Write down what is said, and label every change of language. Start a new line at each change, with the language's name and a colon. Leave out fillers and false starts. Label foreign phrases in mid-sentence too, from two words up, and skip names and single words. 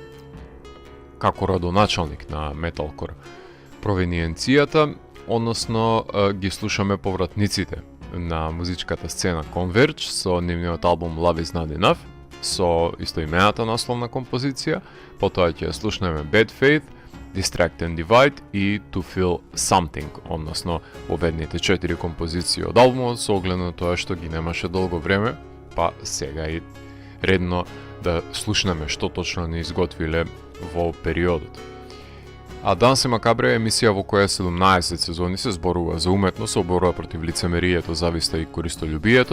Macedonian: како родоначалник на металкор провениенцијата, односно ги слушаме повратниците на музичката сцена Converge со нивниот албум Love Is Not Enough, со истоимената насловна композиција, потоа ќе слушнеме Bad Faith, Distract and Divide и To Feel Something, односно оведните 4 композиции од албумот, со оглед на тоа што ги немаше долго време, па сега и редно да слушнеме што точно ни изготвиле во периодот. А Дансе Макабре е емисија во која 17 сезони се зборува за уметност, се борба против лицемерието, зависта и користолюбието.